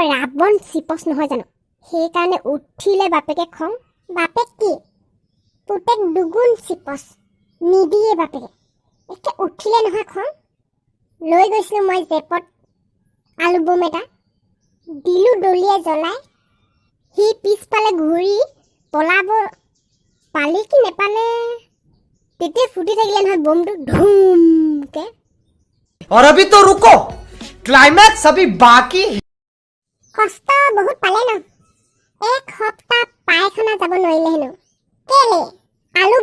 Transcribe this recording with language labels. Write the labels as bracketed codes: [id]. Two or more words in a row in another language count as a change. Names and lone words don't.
[as] ৰাৱণ চিপচ নহয় জানো সেইকাৰণে উঠিলে বাপেকে খং বাপেক কি পুতেক দুগুণ চিপচ নিদিয়ে বাপেকে একে উঠিলে নহয় খং লৈ গৈছিলোঁ মই জেপত আলু বম এটা দিলোঁ দলিয়াই জ্বলাই সি পিছফালে ঘূৰি পলাব পালে কি নেপালে তেতিয়া ফুটি থাকিলে নহয় বমটো ধুমকে [hi] और अभी तो रुको क्लाइमैक्स अभी बाकी है [as] কষ্ট বহুত পালে ন এক সপ্তাহ পায়খানা যাব নোৱাৰিলে হেনো কেলে আলু